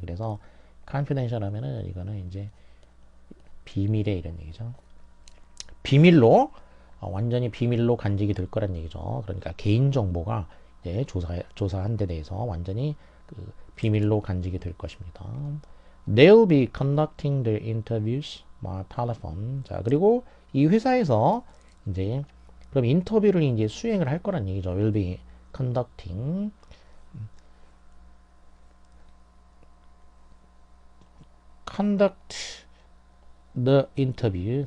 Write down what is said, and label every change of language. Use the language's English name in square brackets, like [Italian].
[Korean] 그래서 confidential 하면은 이거는 이제 비밀의 이런 얘기죠. 비밀로 완전히 비밀로 간직이 될 거란 얘기죠. 그러니까 개인 정보가 이제 조사한 데 대해서 완전히 그 비밀로 간직이 될 것입니다. [English] They'll be conducting their interviews by telephone. [Korean] 자, 그리고 이 회사에서 이제 그럼 인터뷰를 이제 수행을 할 거란 얘기죠. [English] Will be conducting. conduct the interview.